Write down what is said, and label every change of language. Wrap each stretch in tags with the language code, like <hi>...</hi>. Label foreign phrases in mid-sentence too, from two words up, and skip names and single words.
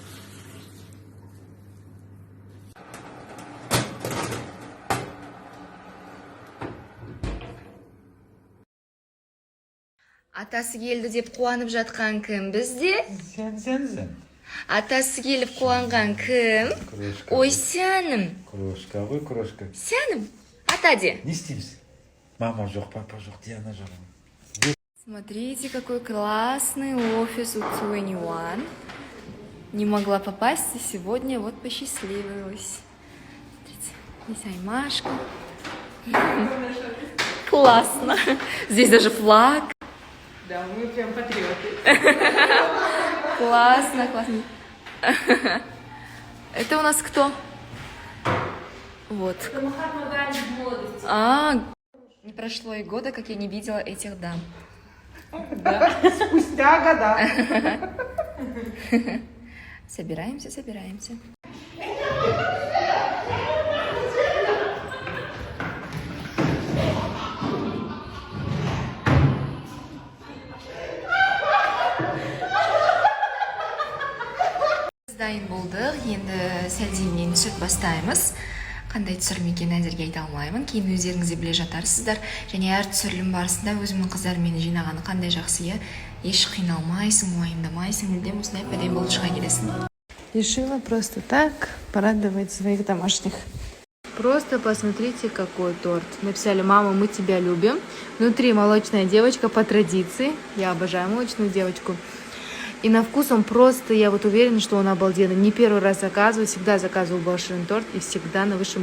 <kk>Атасы келді деп қуанып жатқан кім бізде? Сен. Атасы келіп қуанған кім? Ой, сәнім. Крошка ғой, крошка. Сәнім, ата де. Не істейміз? Мама жоқ, папа жоқ, Диана жоқ.</kk> <ru>Смотрите, какой классный офис у 21. Не могла попасть, и сегодня вот посчастливилась. Смотрите, здесь Аймашка. Классно. Здесь даже флаг. Да, мы прям патриоты. Классно. Это у нас кто? Вот. Не прошло и года, как я не видела этих дам. Да, спустя года. Собираемся.</ru> <kk>Дайын болдық, енді сәлденнен түсіріп бастаймыз. Қандай түсірілім екенін әзірге айта алмаймын. Кейін өздеріңіз де біле жатарсыздар. Және әр түсірілім барысында өзімнің қыздарым мені жинағаны қандай жақсы, еш қиналмайсың, уайымдамайсың, мүлдем осындай әдемі болып шыға келесің.</kk> <ru>Решила просто так порадовать своих домашних. Просто посмотрите, какой торт. Написали: мама, мы тебя любим. Внутри молочная девочка по традиции. Я обожаю молочную девочку. И на вкус он просто, я вот уверена, что он обалденный. Не первый раз заказываю, всегда заказываю большой торт и всегда на высшем.</ru>